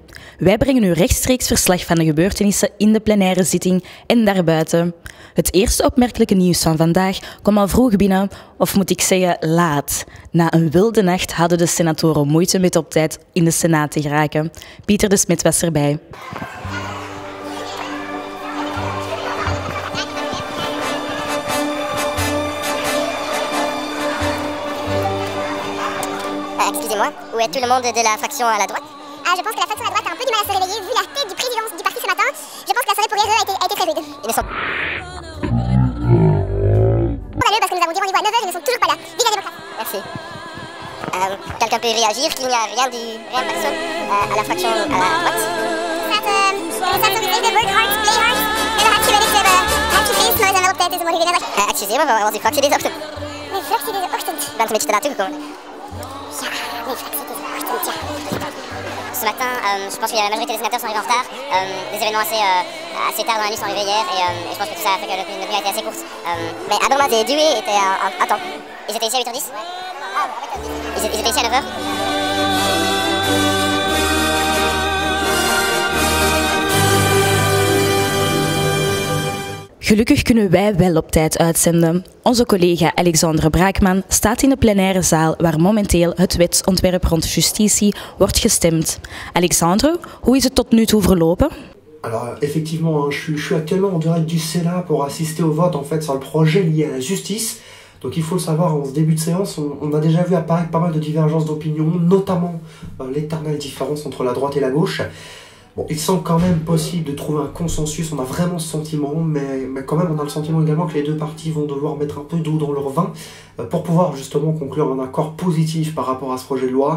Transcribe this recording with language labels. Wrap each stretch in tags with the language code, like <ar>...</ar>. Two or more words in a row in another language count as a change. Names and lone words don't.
<nl>Wij brengen u rechtstreeks verslag van de gebeurtenissen in de plenaire zitting en daarbuiten. Het eerste opmerkelijke nieuws van vandaag kwam al vroeg binnen, of moet ik zeggen laat. Na een wilde nacht hadden de senatoren moeite met op tijd in de Senaat te geraken. Pieter de Smet was erbij.</nl> <fr>Excusez-moi, où est tout le monde de la fraction à la droite? Je pense que la fraction à droite a un peu du mal à se réveiller. Vu la tête du président du parti ce matin, je pense que la soirée pour eux a été très rude. Ils ne sont... Parce que nous avons dit rendez-vous à 9h, ils ne sont toujours pas là. Vive la démocratie. Merci. Quelqu'un peut réagir qu'il n'y a rien de personne à la fraction à la droite? Excusez-moi,</fr> <nl>we was die fractie deze ochtend? Mijn fractie deze ochtend? Je bent een beetje te laat toegekomen. Ja, mijn fractie deze ochtend, ja.</nl> <fr>Ce matin, je pense que la majorité des sénateurs sont arrivés en retard. Des événements assez tard dans la nuit sont arrivés hier et je pense que tout ça a fait que notre nuit a été assez courte. Mais Abermaz et Dewey étaient à temps. Ils étaient ici à 8h10. Ils étaient ici à 9h.</fr> <nl>Gelukkig kunnen wij wel op tijd uitzenden. Onze collega Alexandre Braakman staat in de plenaire zaal waar momenteel het wetsontwerp rond justitie wordt gestemd. Alexandre, hoe is het tot nu toe verlopen?</nl> <fr>Alors effectivement, je suis actuellement en direct du Sénat pour assister au vote en fait sur le projet lié à la justice. Donc il faut le savoir, en ce début de séance, on a déjà vu apparaître pas mal de divergences d'opinion, notamment l'éternelle différence entre la droite et la gauche. Bon, il semble quand même possible de trouver un consensus, on a vraiment ce sentiment, mais quand même on a le sentiment également que les deux parties vont devoir mettre un peu d'eau dans leur vin pour pouvoir justement conclure un accord positif par rapport à ce projet de loi.</fr>